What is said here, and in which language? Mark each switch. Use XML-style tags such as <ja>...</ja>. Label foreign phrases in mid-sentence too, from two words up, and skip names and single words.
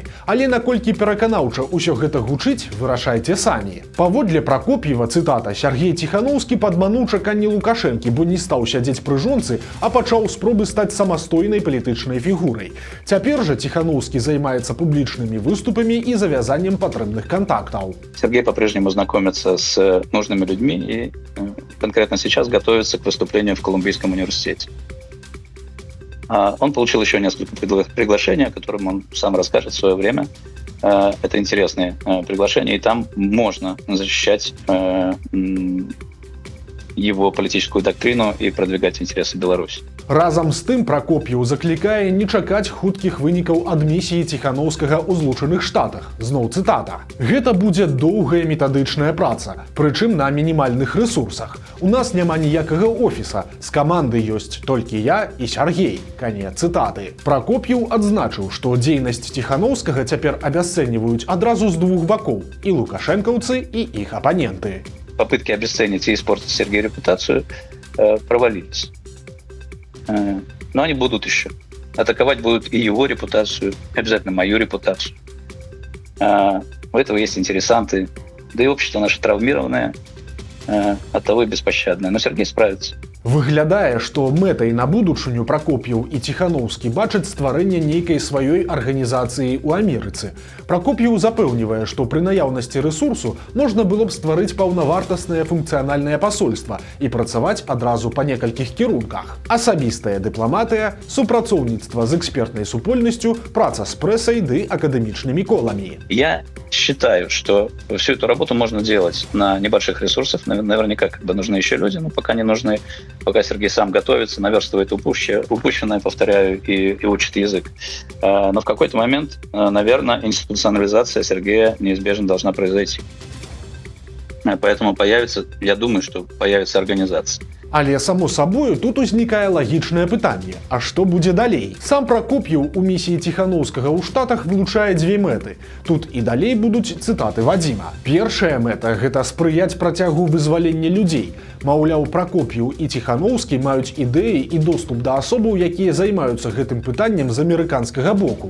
<be>Але наколькі пераканаўча ўсё гэта гучыць, вырашайце самі. Паводле Пракоп'ева, цытата, Сергей Ціханаўскі падмануў чаканні Лукашэнкі, бо не стаў сядзець пры жонцы, а пачаў спробы стаць самастойнай палітычнай фігурай. Цяпер жа Ціханаўскі займаецца публічнымі выступамі і завязаннем патрэбных контактов.</be> <ru>Сергей по-прежнему знакомится с нужными людьми и конкретно сейчас готовится к выступлению в Колумбийском университете. Он получил еще несколько приглашений, о которых он сам расскажет в свое время. Это интересные приглашения, и там можно защищать его политическую доктрину и продвигать интересы Беларуси.</ru> <be>Разам з тым Пракоп'еў заклікае не чакаць хуткіх вынікаў ад місіі Ціханаўскага ў Злучаных Штатах. Зноў цытата. «Гэта будзе доўгая метадычная праца, прычым на мінімальных рэсурсах. У нас няма ніякага офіса, з каманды ёсць толькі я і Сергей». Канец цытаты. Пракоп'еў адзначыў, што дзейнасць Ціханаўскага цяпер абясцэньваюць адразу з двух бакоў – і лукашэнкаўцы, і іх апаненты.</be> <ru>Попытки обесценить и испортить Сергею репутацию провалились. Но они будут еще. Атаковать будут и его репутацию, обязательно мою репутацию. У этого есть интересанты, да и общество наше травмированное, оттого и беспощадное. Но Сергей справится.</ru> <be>Выглядае, што мэтай на будучыню Пракоп'еў і Ціханаўскі бачаць стварэнне нейкай сваёй арганізацыі ў Амерыцы. Пракоп'еў запэўнівае, што пры наяўнасці рэсурсу можна было б стварыць паўнавартаснае функцыянальнае пасольства і працаваць адразу па некалькіх кірунках. Асабістая дыпламатыя, супрацоўніцтва з экспертнай супольнасцю, праца з прэсай ды акадэмічнымі коламі.</be> <ru>Я считаю, что всю эту работу можно делать на небольших ресурсах. Наверняка нужны еще люди, но пока не нужны. Пока Сергей сам готовится, наверстывает упущенное, повторяю, и учит язык. Но в какой-то момент, наверное, институционализация Сергея неизбежно должна произойти. Поэтому появится, я думаю, что появится организация.</ru> <be>Але само сабою тут узнікае лагічнае пытанне: а што будзе далей? Сам Пракоп'еў у місіі Ціханаўскага ў Штатах вылучае дзве мэты. Тут і далей будуць цытаты Вадзіма. Першая мэта – гэта спрыяць працягу вызвалення людзей. Маўляў, Пракоп'еў і Ціханаўскі маюць ідэі і доступ да асобаў, якія займаюцца гэтым пытаннем з амерыканскага боку.</be>